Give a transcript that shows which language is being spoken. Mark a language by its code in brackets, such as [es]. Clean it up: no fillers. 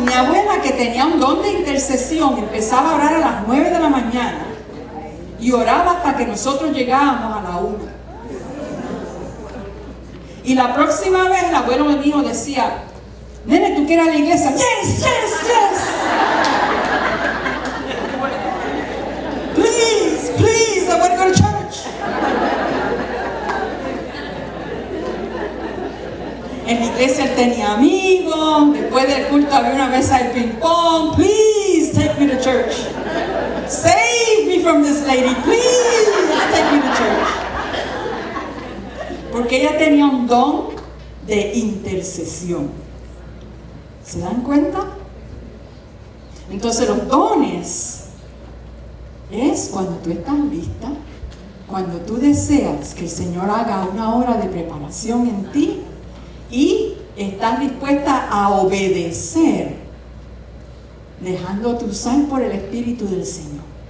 [es] mi abuela, que tenía un don de intercesión, empezaba a orar a las 9 de la mañana y oraba hasta que nosotros llegábamos a la 1. Y la próxima vez el abuelo mío decía, nene, ¿tú quieres ir a la iglesia? [en] Yes, yes, yes. Please, please, I want to go to church. [es] En la iglesia él tenía amigos, después del culto había una mesa de ping pong. [en] Please take me to church. Save me from this lady, please take me to church. [es] Porque ella tenía un don de intercesión. ¿Se dan cuenta? Entonces los dones es cuando tú estás lista, cuando tú deseas que el Señor haga una obra de preparación en ti y estás dispuesta a obedecer, dejándote usar por el Espíritu del Señor.